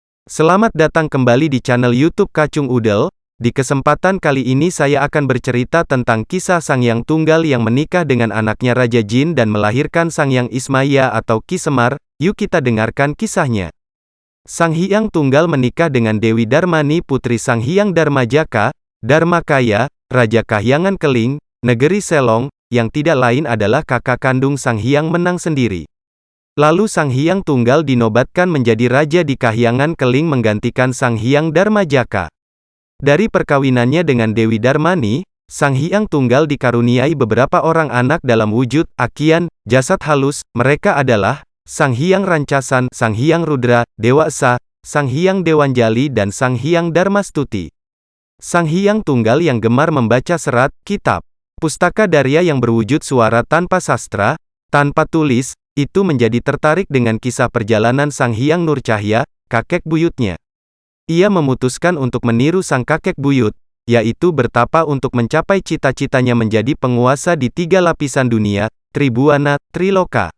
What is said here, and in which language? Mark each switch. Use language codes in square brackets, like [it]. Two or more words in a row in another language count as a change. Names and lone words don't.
[id] Selamat datang kembali di channel YouTube Kacung Udel. Di kesempatan kali ini saya akan bercerita tentang kisah Sang Hyang Tunggal yang menikah dengan anaknya Raja Jin dan melahirkan Sang Hyang Ismaya atau Ki Semar. Yuk kita dengarkan kisahnya. Sang Hyang Tunggal menikah dengan Dewi Darmani putri Sang Hyang Darmajaka, Darmakaya, Raja Kahyangan Keling, Negeri Selong, yang tidak lain adalah kakak kandung Sang Hyang Menang sendiri. Lalu Sang Hyang Tunggal dinobatkan menjadi raja di Kahyangan Keling menggantikan Sang Hyang Darmajaka. Dari perkawinannya dengan Dewi Darmani, Sang Hyang Tunggal dikaruniai beberapa orang anak dalam wujud akian, jasad halus. Mereka adalah Sang Hyang Rancasan, Sang Hyang Rudra, Dewa Esa, Sang Hyang Dewanjali dan Sang Hyang Darmastuti. Sang Hyang Tunggal yang gemar membaca serat, kitab, pustaka Darya yang berwujud suara tanpa sastra, tanpa tulis, itu menjadi tertarik dengan kisah perjalanan Sang Hyang Nurcahya, kakek buyutnya. Ia memutuskan untuk meniru sang kakek buyut, yaitu bertapa untuk mencapai cita-citanya menjadi penguasa di 3 lapisan dunia, Tribhuwana, Triloka.